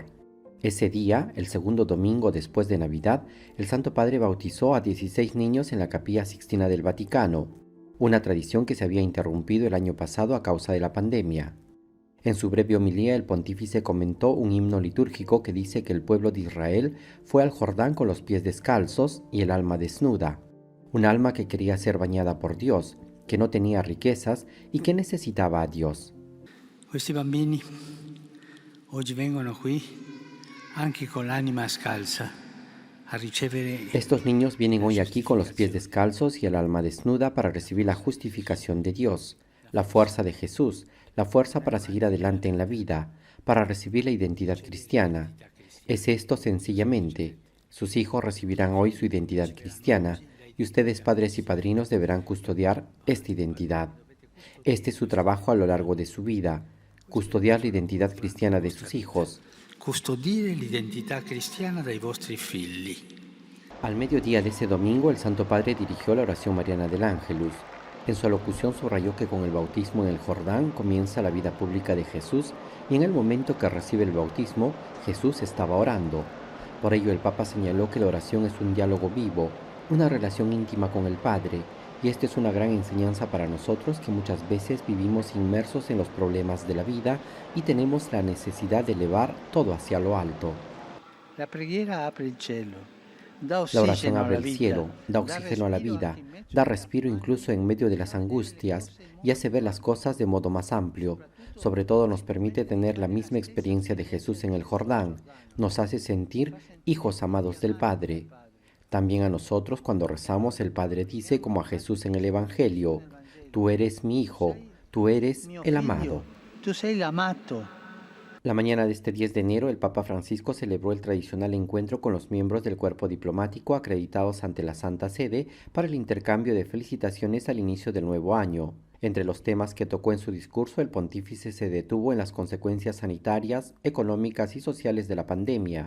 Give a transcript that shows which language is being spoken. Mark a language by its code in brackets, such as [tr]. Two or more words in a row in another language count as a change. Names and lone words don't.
[es] Ese día, el segundo domingo después de Navidad, el Santo Padre bautizó a 16 niños en la Capilla Sixtina del Vaticano, una tradición que se había interrumpido el año pasado a causa de la pandemia. En su breve homilía, el pontífice comentó un himno litúrgico que dice que el pueblo de Israel fue al Jordán con los pies descalzos y el alma desnuda, un alma que quería ser bañada por Dios, que no tenía riquezas y que necesitaba a Dios. [it] Questi bambini oggi vengono qui anche con l'anima scalza a ricevere. [es] Estos niños vienen hoy aquí con los pies descalzos y el alma desnuda para recibir la justificación de Dios, la fuerza de Jesús, la fuerza para seguir adelante en la vida, para recibir la identidad cristiana. Es esto sencillamente. Sus hijos recibirán hoy su identidad cristiana y ustedes, padres y padrinos, deberán custodiar esta identidad. Este es su trabajo a lo largo de su vida, custodiar la identidad cristiana de sus hijos. [it] Custodire l'identità cristiana dei vostri figli. [es] Al mediodía de ese domingo, el Santo Padre dirigió la oración mariana del Ángelus. En su alocución subrayó que con el bautismo en el Jordán comienza la vida pública de Jesús y en el momento que recibe el bautismo, Jesús estaba orando. Por ello, el Papa señaló que la oración es un diálogo vivo, una relación íntima con el Padre, y esta es una gran enseñanza para nosotros que muchas veces vivimos inmersos en los problemas de la vida y tenemos la necesidad de elevar todo hacia lo alto. [it] La preghiera apre il cielo. [es] La oración abre el cielo, da oxígeno a la vida, da respiro incluso en medio de las angustias y hace ver las cosas de modo más amplio. Sobre todo nos permite tener la misma experiencia de Jesús en el Jordán, nos hace sentir hijos amados del Padre. También a nosotros cuando rezamos el Padre dice como a Jesús en el Evangelio, tú eres mi hijo, tú eres el amado. [it] Tú sei l'amato. [es] La mañana de este 10 de enero, el Papa Francisco celebró el tradicional encuentro con los miembros del cuerpo diplomático acreditados ante la Santa Sede para el intercambio de felicitaciones al inicio del nuevo año. Entre los temas que tocó en su discurso, el pontífice se detuvo en las consecuencias sanitarias, económicas y sociales de la pandemia.